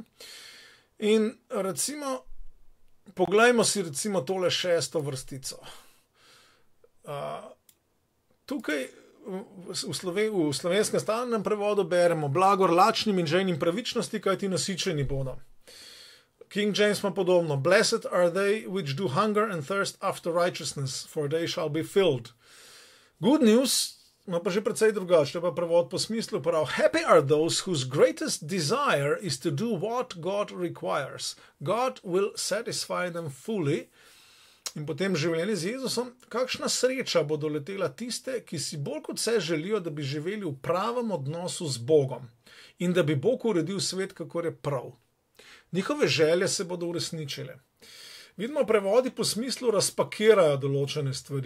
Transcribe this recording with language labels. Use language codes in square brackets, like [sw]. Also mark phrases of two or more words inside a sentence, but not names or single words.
[sl] In recimo, poglejmo si recimo tole 6. vrstico. Tukaj v slovenskem standardnem prevodu beremo blagor lačnim in žejnim pravičnosti, kajti nasičeni bodo. King James ima podobno. [en] Blessed are they which do hunger and thirst after righteousness, for they shall be filled. [sl] Good news ima pa že precej drugače, to je pa prevod po smislu prav. [en] Happy are those whose greatest desire is to do what God requires. God will satisfy them fully. [sl] In potem Življenje z Jezusom. Kakšna sreča bo doletela tiste, ki si bolj kot vse želijo, da bi živeli v pravem odnosu z Bogom in da bi Bog uredil svet, kakor je prav. Njihove želje se bodo uresničile. Vidimo, prevodi po smislu razpakirajo določene stvari.